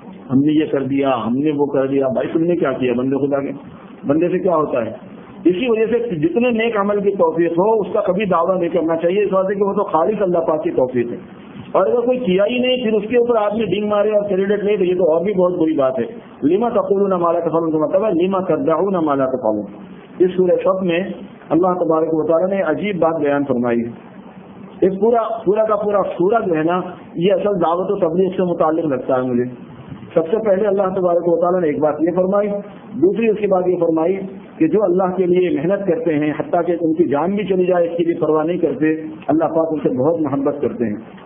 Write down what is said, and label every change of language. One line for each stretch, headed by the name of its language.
Urdu: ہم نے یہ کر دیا، ہم نے وہ کر دیا. بھائی تم نے کیا کیا؟ بندے خدا کے بندے سے کیا ہوتا ہے. اسی وجہ سے جتنے نیک عمل کی توفیق ہو اس کا کبھی دعویٰ نہیں کرنا چاہیے، اس وجہ کہ وہ تو خالص اللہ پاک کی توفیق ہے. اور اگر کوئی کیا ہی نہیں پھر اس کے اوپر آدمی ڈنگ مارے اور کریڈٹ لے تو یہ تو اور بھی بہت بری بات ہے.
Arabic: لما تقولون ما لا تفعلون
Urdu: کا مطلب ہے
Arabic: لما تدعون ما لا تفعلون.
Urdu: اس سورہ صف میں اللہ تبارک و تعالیٰ نے عجیب بات بیان فرمائی ہے. اس پورا کا پورا سورہ جو ہے نا یہ اصل دعوت و تبلیغ سے متعلق لگتا ہے مجھے. سب سے پہلے اللہ تبارک و تعالیٰ نے ایک بات یہ فرمائی، دوسری اس کے بعد یہ فرمائی کہ جو اللہ کے لیے محنت کرتے ہیں حتیٰ کہ ان کی جان بھی چلی جائے اس کی بھی پرواہ نہیں کرتے، اللہ پاک ان سے بہت محبت کرتے ہیں.